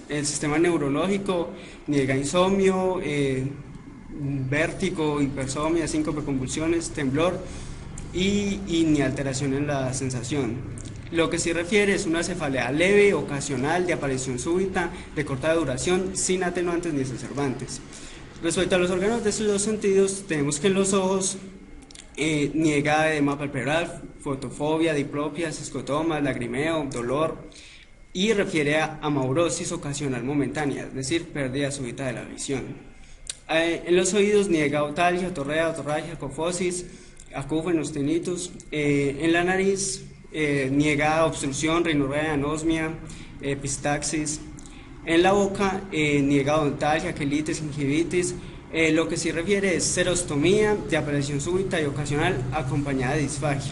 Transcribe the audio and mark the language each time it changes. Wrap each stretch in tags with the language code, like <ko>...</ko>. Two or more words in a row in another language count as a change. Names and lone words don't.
<es>El sistema neurológico niega insomnio, vértigo, hipersomnia, síncope, convulsiones, temblor y ni alteración en la sensación. Lo que sí refiere es una cefalea leve, ocasional, de aparición súbita, de corta duración, sin atenuantes ni exacerbantes. Respecto a los órganos de sus dos sentidos, tenemos que en los ojos niega edema palpebral, fotofobia, diplopia, escotomas, lagrimeo, dolor, y refiere a amaurosis ocasional momentánea, es decir, pérdida súbita de la visión. En los oídos niega otalgia, otorrea, otorragia, cofosis, acúfenos, tinnitus. En la nariz niega obstrucción, rinorrea, anosmia, epistaxis. En la boca niega odontalgia, quelitis, gingivitis. Lo que sí refiere es serostomía de aparición súbita y ocasional acompañada de disfagia.</es>